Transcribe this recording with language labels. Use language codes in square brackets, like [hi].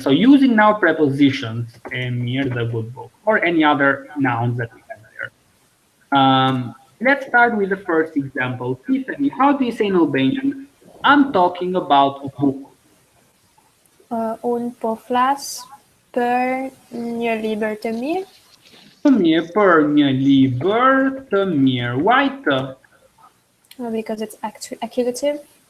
[en] So using now prepositions, mir, the good book, or any other nouns that we have there. Let's start with the first example. Tiffany, how do you say in Albanian? I'm talking about a book. [sq] Unë po flas për një libër të mirë. Të mirë, për një libër të mirë. [en] Why të? Because it's accusative.